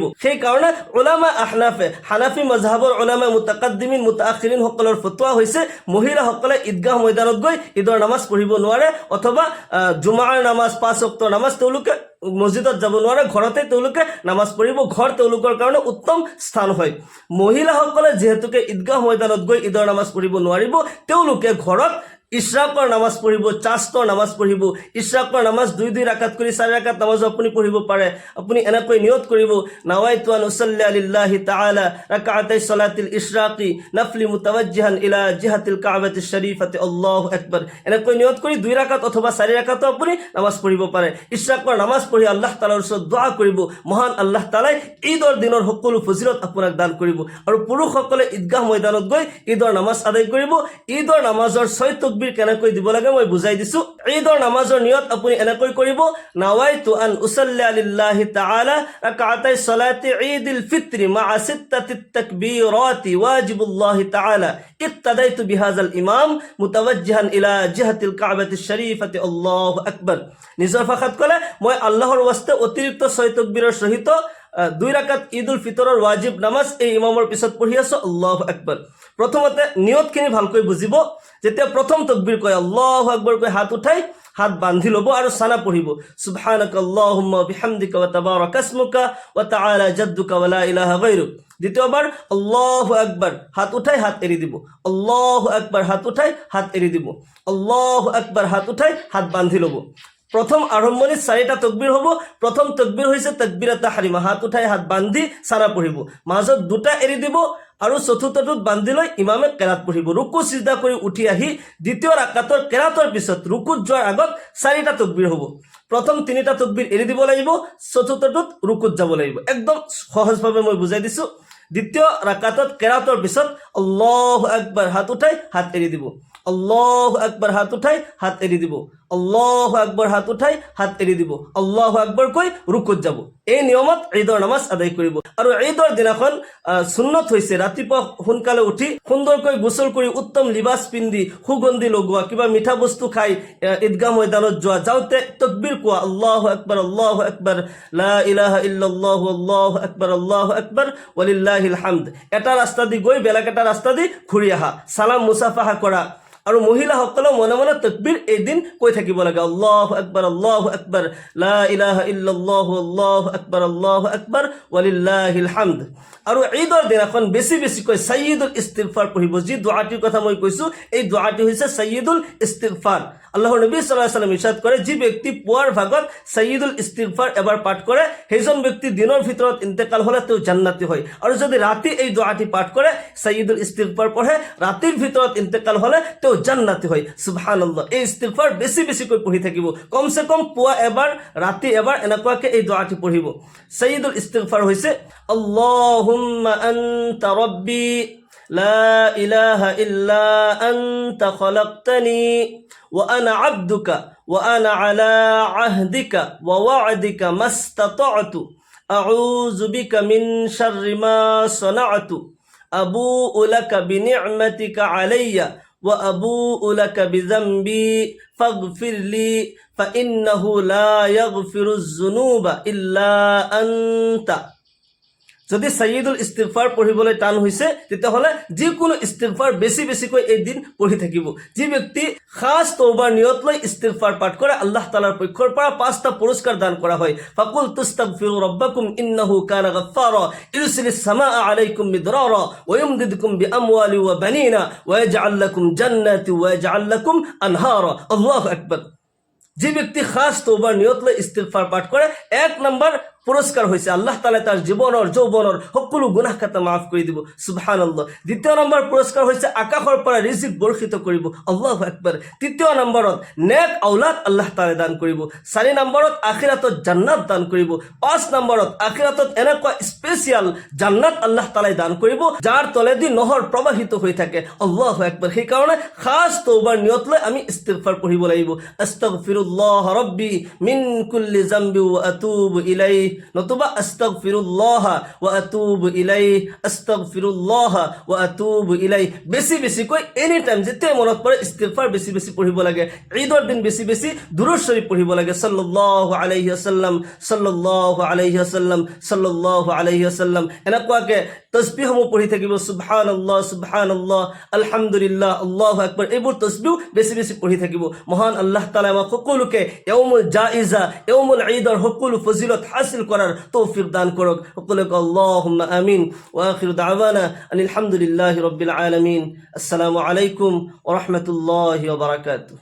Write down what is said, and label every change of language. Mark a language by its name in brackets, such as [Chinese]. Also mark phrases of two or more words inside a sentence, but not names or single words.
[Assamese] সেইকাৰণে উলামা আহনাফে, হানাফি মাজহাবৰ উলামা [Arabic] المتقدمين المتأخرين [Assamese] সকলৰ ফতোৱা হৈছে মহিলাসকলে ঈদগাহ ময়দানত গৈ ঈদৰ নামাজ পঢ়িব নোৱাৰে, অথবা জুমাৰ নামাজ 5 ওয়াক্ত নামাজ তেওঁলোকে মছজিদত যাব নোৱাৰে, ঘৰতে তেওঁলোকে নামাজ পঢ়িব, ঘৰ তেওঁলোকৰ কাৰণে উত্তম স্থান হয়। মহিলাসকলে যিহেতুকে ঈদগাহ ময়দানত গৈ ঈদৰ নামাজ পঢ়িব নোৱাৰিব, তেওঁলোকে ঘৰত ইশৰাকৰ নামাজ পঢ়িব, চাষ্টৰ নামাজ পঢ়িব। ইশৰাকৰ নামাজ 2 ৰাকাত কৰি 4 ৰাকাত নামাজ আপুনি পঢ়িব পাৰে। আপুনি এনেকৈ নিয়ত কৰিব, [Arabic] نويت أن أصلي لله تعالى ركعتي صلاة الإشراق نفلا متوجها إلى جهة الكعبة الشريفة الله أكبر. [Assamese] এনেকৈ নিয়ত কৰি 2 ৰাকাত অথবা 4 ৰাকাতো আপুনি নামাজ পঢ়িব পাৰে। ইশৰাকৰ নামাজ পঢ়ি আল্লাহ তাআলাৰ ওচৰত দোয়া কৰিব, মহান আল্লাহ তাআলাই ঈদৰ দিনৰ সকলো ফজিলত আপোনাক দান কৰিব। আৰু পুৰুষসকলে ঈদগাহ ময়দানত গৈ ঈদৰ নামাজ আদায় কৰিব। ঈদৰ নামাজৰ 6 তাকবীৰ কেনেকৈ দিব লাগে মই বুজাই দিছো। ঈদৰ নামাজৰ নিয়ত আপুনি এনেকৈ কৰিব, [Arabic] نويت أن أصلي لله تعالى ركعتي صلاة عيد الفطر مع 6 تكبيرات واجب الله تعالى اقتديت بهذا الإمام متوجها إلى جهة الكعبة الشريفة الله أكبر. [Assamese] নিজৰ ভাষাত ক'লে, মই আল্লাহৰ ওয়াস্তে অতিৰিক্ত 6 তাকবীৰৰ সহিত 2 ৰাকাত ঈদুল ফিতৰৰ ৱাজিব নামাজ এই ইমামৰ পিছত পঢ়ি আছো, [Arabic] الله أكبر. [Assamese] প্ৰথমতে নিয়তখিনি ভালকৈ বুজিব। যেতিয়া প্ৰথম তাকবীৰ কয় [Arabic] الله أكبر [Assamese] কৈ হাত উঠাই হাত বান্ধি ল'ব আৰু সানা পঢ়িব, [Arabic] سبحانك اللهم وبحمدك وتبارك اسمك وتعالى جدك ولا إله غيرك. [Assamese] দ্বিতীয়বার [Arabic] الله أكبر, [Assamese] হাত উঠাই হাত এৰি দিব, [Arabic] الله أكبر, [Assamese] হাত উঠাই হাত এৰি দিব, [Arabic] الله أكبر, [Assamese] হাত উঠাই হাত বান্ধি ল'ব। প্রথম আৰম্ভণি 4টা তকবীৰ হ'ব। প্ৰথম তকবীৰ হৈছে তাকবীৰাত তাহৰিমা, হাত উঠাই হাত বান্ধি সাৰা পঢ়িব, মাজত 2টা এৰি দিব আৰু চতুৰ্থটোত বান্ধি লৈ ইমামে কেৰাত পঢ়িব। ৰুকু সিজদা কৰি উঠি আহি দ্বিতীয় ৰাকাতৰ কেৰাতৰ পিছত ৰুকুত যোৱাৰ আগত 4টা তকবীৰ হ'ব। প্ৰথম 3টা তকবীৰ এৰি দিব লাগিব, চতুৰ্থটোত ৰুকুত যাব লাগিব। একদম সহজভাৱে মই বুজাই দিছো। দ্বিতীয় ৰাকাতত কেৰাতৰ পিছত [Arabic] الله أكبر, [Assamese] হাত উঠাই হাত এৰি দিব, [Arabic] الله أكبر, [Assamese] হাত উঠাই হাত এৰি দিব, [Arabic] الله أكبر, [Assamese] হাত উঠাই হাত এৰি দিব, [Arabic] الله أكبر [Assamese] কৈ ৰুকুত যাব। এই নিয়মত ঈদৰ নামাজ আদায় কৰিব। আৰু ঈদৰ দিনাখন সুন্নত হৈছে ৰাতিপুৱা সোনকালে উঠি সুন্দৰকৈ গোসল কৰি উত্তম লিবাস পিন্ধি সুগন্ধি লগোৱা, কিবা মিঠা বস্তু খাই ঈদগাহ ময়দানত যোৱা, যাওঁতে তকবীৰ কোৱা, [Arabic] الله أكبر، لا إله إلا الله الله أكبر ولله الحمد. [Assamese] এটা ৰাস্তা দি গৈ বেলেগ এটা ৰাস্তা দি ঘূৰি আহা, সালাম মুসাফাহা কৰা। আৰু মহিলাসকলেও মনে মনে তকবীৰ এদিন কৈ থাকিব লাগে, [Arabic] الله أكبر، لا إله إلا الله الله أكبر ولله الحمد. [Assamese] আৰু ঈদৰ দিনাখন বেছি বেছিকৈ সাইয়্যিদুল ইস্তিগফাৰ পঢ়িব। যি দুআটিৰ কথা মই কৈছো, এই দুআটি হৈছে সাইয়্যিদুল ইস্তিগফাৰ। আল্লাহৰ নবী [Arabic] صلى الله عليه وسلم [Assamese] ইৰশাদ কৰে, যি ব্যক্তি পুৱাৰ ভাগত সাইয়্যিদুল ইস্তিগফাৰ এবাৰ পাঠ কৰে, সেইজন ব্যক্তি দিনৰ ভিতৰত ইন্তেকাল হ'লে তেওঁ জান্নাতি হয়। আৰু যদি ৰাতি এই দুআটি পাঠ কৰে, সাইয়্যিদুল ইস্তিগফাৰ পঢ়ে, ৰাতিৰ ভিতৰত ইন্তেকাল হ'লে তেওঁ জান্নাতি হয়। [Arabic] সুবহানাল্লাহ। [Assamese] এই ইস্তিগফাৰ বেছি বেছিকৈ পঢ়ি থাকিব, কমসে কম পুৱা এবাৰ, ৰাতি এবাৰ, এনেকুৱাকৈ এই দুআটি পঢ়িব। [Arabic] সাইয়্যিদুল ইস্তিগফাৰ হৈছে اللهم أنت ربي لا إله إلا أنت خلقتني وأنا عبدك وأنا على عهدك ووعدك ما استطعت أعوذ بك من شر ما صنعت أبوء لك بنعمتك علي وأبوء لك بذنبي فاغفر لي فإنه لا يغفر الذنوب إلا أنت. [Assamese] যদি সাইয়্যিদুল ইস্তিগফাৰ পঢ়িবলৈ টান হৈছে, তেতিয়াহ'লে যিকোনো ইস্তিগফাৰ বেছি বেছিকৈ এদিন পঢ়ি থাকিব। যি ব্যক্তি খাস তওবাৰ নিয়ত লৈ ইস্তিগফাৰ পাঠ কৰে, আল্লাহ তাআলাৰ পক্ষৰ পৰা 5টা পুৰস্কাৰ দান কৰা হয়। [Arabic] فقلت استغفروا ربكم إنه كان غفارا يرسل السماء عليكم مدرارا ويمددكم بأموال وبنين ويجعل لكم جنات ويجعل لكم أنهارا. الله أكبر. [Bangla] যে ব্যক্তি খাস তওবার নিয়ত লৈ ইস্তিগফার পাঠ কৰে, 1 নম্বৰ পুরস্কার হয়েছে আল্লাহ তাআলা তার জীবনের যৌবনের সকল গুনাহ খাতা মাফ করে দিব। সুবহানাল্লাহ। [Assamese] 2য় নম্বৰ পুরস্কার হয়েছে আকাশৰ পৰা রিজিক বর্ষিত কৰিব। [Arabic] الله أكبر. [Assamese] 3য় নম্বৰত নেক আওলাদ আল্লাহ তাআলা দান কৰিব। 4 নম্বৰত আখিরাতত জান্নাত দান কৰিব। 5 নম্বৰত আখিরাতত এনেকুৱা স্পেশাল জান্নাত আল্লাহ তাআলা দান কৰিব, যাৰ তলেদি নহৰ প্ৰবাহিত হৈ থাকে। [Arabic] الله أكبر. [Assamese] সেই কাৰণে খাস তওবার নিয়ত লৈ আমি ইস্তিগফার পঢ়িব লাগিব। [Arabic] أستغفر الله ربي من كل ذنب وأتوب إليه, নতুবা أستغفر الله وأتوب إليه، أستغفر الله وأتوب إليه. [Assamese] বেছি বেছিকৈ [English] any time [Assamese] যেতিয়া মনত পৰে ইস্তিগফাৰ বেছি বেছি পঢ়িব লাগে। ঈদৰ দিন বেছি বেছি দুৰুদ শৰীফ পঢ়িব লাগে। [Arabic] صلى الله عليه وسلم، صلى الله عليه وسلم، صلى الله عليه وسلم. [Assamese] এনেকুৱাকৈ তসবিহসমূহ পঢ়ি থাকিব। [Arabic] سبحان الله، سبحان الله، الحمد لله، الله أكبر. [Assamese] এইবোৰ তসবিহ বেছি বেছি পঢ়ি থাকিব। মহান আল্লাহ তাআলা আমাক সকলোকে [Arabic] يوم الجائزة, [Assamese] ইয়াউমুল ঈদৰ সকলো ফজিলত [Bangla] হাসিল করার তৌফিক দান করুক। [Arabic] সকলকে اللهم آمين. وآخر دعوانا الحمد لله رب العالمين. السلام عليكم ورحمة الله وبركاته.